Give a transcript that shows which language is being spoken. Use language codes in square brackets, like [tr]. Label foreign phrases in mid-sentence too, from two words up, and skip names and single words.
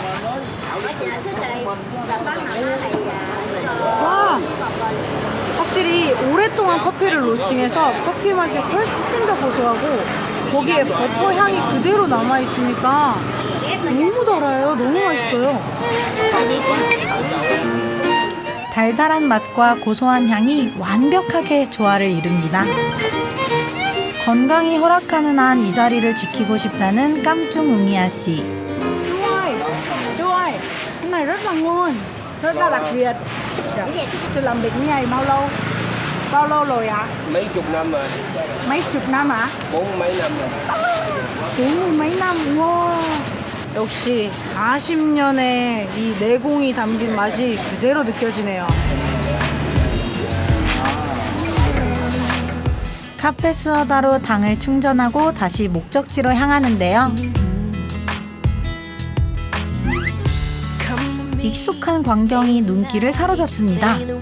[ko] 와 확실히 오랫동안 커피를 로스팅해서 커피 맛이 훨씬 더 고소하고 거기에 버터 향이 그대로 남아있으니까 너무 달아요. 너무 맛있어요. 달달한 맛과 고소한 향이 완벽하게 조화를 이룹니다. 건강이 허락하는 한 이 자리를 지키고 싶다는 깜중 웅이아 씨. [vi] Chuối, cái này rất là ngon, rất là đặc biệt. Tôi làm việc như này bao lâu? Bao lâu rồi ạ? Mấy chục năm rồi. Mấy chục năm ạ? 40 mấy năm rồi. 40 mấy năm. [ko] 와. 역시 40년의 이 내공이 담긴 맛이 그대로 느껴지네요. 카페스어다로 당을 충전하고 다시 목적지로 향하는데요. 익숙한 광경이 눈길을 사로잡습니다.